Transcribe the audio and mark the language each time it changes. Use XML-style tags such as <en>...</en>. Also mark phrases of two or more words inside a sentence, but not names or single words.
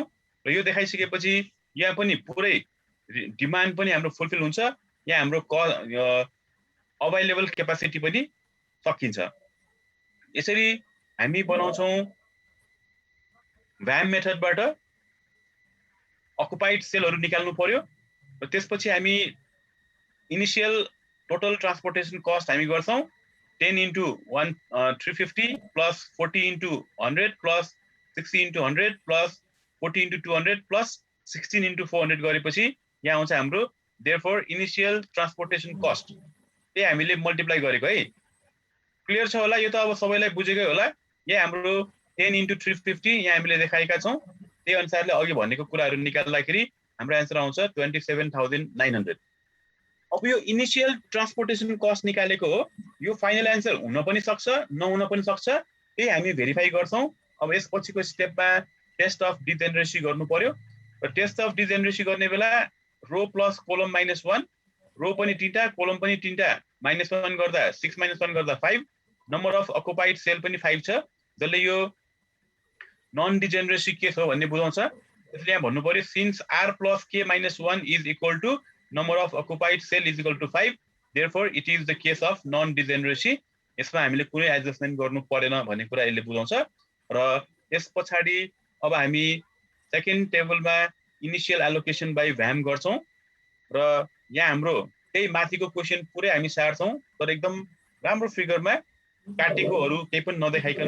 <ne>र यो देखाइसकेपछि यहाँ पनि पुरै डिमान्ड पनि हाम्रो फुलफिल हुन्छ, यहाँ हाम्रो</ne> <en>available capacity</en> <ne>पनि सकिन्छ। यसरी हामी बनाउँछौं</ne> <en>VAM method occupied cells</en> <ne>निकाल्नु पर्यो। र त्यसपछि हामी</ne> <en>initial total transportation cost</en> <ne>हामी गर्छौं</ne> <en>10 into 350 plus 40 into 100 plus 60 into 100 plus 40 into 200 plus 16 into 400</en> <ne>गरेपछि यहाँ आउँछ हाम्रो</ne> <en>therefore initial transportation cost।</en> <ne>त्यही हामीले मल्टिप्लाई गरेको है। क्लियर छ होला? यो त अब सबैलाई बुझेकै होला। यहाँ हाम्रो</ne> <en>10 into 350</en> <ne>यहाँ हामीले देखाएका छौं। त्यही अनुसारले अघि भनेको कुराहरु निकाल्दाखेरि हाम्रो आन्सर आउँछ 27,900। अब यो</ne> <en>initial transportation cost</en> <ne>निकालेको हो, यो</ne> <en>final answer</en> <ne>हुन पनि सक्छ नहुन पनि सक्छ, त्यही हामी भेरिफाई गर्छौं। अब यसपछिको स्टेपमा</ne> <en>test of degeneracy</en> <ne>गर्नु पर्यो। र</ne> <en>test of degeneracy</en> <ne>गर्ने बेला</ne> <en>row plus column -1,</en> <ne>रो पनि तीनटा कोलम पनि तीनटा -1 गर्दा 6 - 1 गर्दा 5,</ne> <en>number of occupied cell</en> <ne>पनि 5 छ, जसले यो</ne> <en>non degeneracy</en> <ne>के छ भन्ने बुझाउँछ। त्यसले यहाँ भन्नु पर्यो</ne> <en>सिन्स r plus k - 1 is equal to number of occupied cell is equal to 5, therefore it is the case of non degeneracy।</en> <ne>यसमा हामीले कुनै एडजस्टमेन्ट गर्नु परेन भन्ने कुरा यसले बुझाउँछ। र यस पछाडी अब हामी</ne> <en>second table initial allocation by VAM</en> <ne>गर्छौं। र यहाँ हाम्रो त्यही माथिको क्वेशन पुरै हामी सार्छौं, तर एकदम राम्रो फिगरमा काटेकोहरु केही पनि नदेखाइकन।</ne>